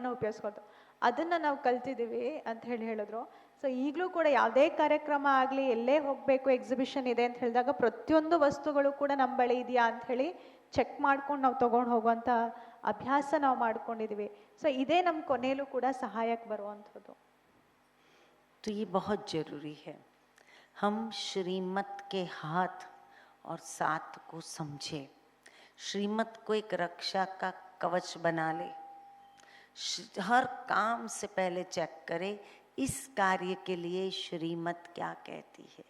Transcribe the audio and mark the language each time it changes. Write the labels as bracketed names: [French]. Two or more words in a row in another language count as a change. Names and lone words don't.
[Kannada] ಅದನ್ನು ನಾವು ಕಲ್ತಿದ್ದೀವಿ ಅಂತ ಹೇಳಿದ್ರು. ಸೊ ಈಗಲೂ ಕೂಡ ಯಾವುದೇ ಕಾರ್ಯಕ್ರಮ ಆಗಲಿ, ಎಲ್ಲೇ ಹೋಗಬೇಕು, ಎಕ್ಸಿಬಿಷನ್ ಇದೆ ಅಂತ ಹೇಳಿದಾಗ ಪ್ರತಿಯೊಂದು ವಸ್ತುಗಳು ಕೂಡ ನಮ್ಮ ಬಳಿ ಇದೆಯಾ ಅಂತ ಹೇಳಿ ಚೆಕ್ ಮಾಡ್ಕೊಂಡು ನಾವು ತೊಗೊಂಡು ಹೋಗುವಂಥ ಅಭ್ಯಾಸ ನಾವು ಮಾಡ್ಕೊಂಡಿದ್ದೀವಿ. ಸೊ ಇದೇ ನಮ್ಮ ಕೊನೆಯಲ್ಲೂ ಕೂಡ ಸಹಾಯಕ್ಕೆ ಬರುವಂಥದ್ದು. [Hindi] तो ये बहुत ज़रूरी है हम श्रीमत के हाथ और साथ को समझे, श्रीमत को एक रक्षा का कवच बना ले, हर काम से पहले चेक करे इस कार्य के लिए श्रीमत क्या कहती है.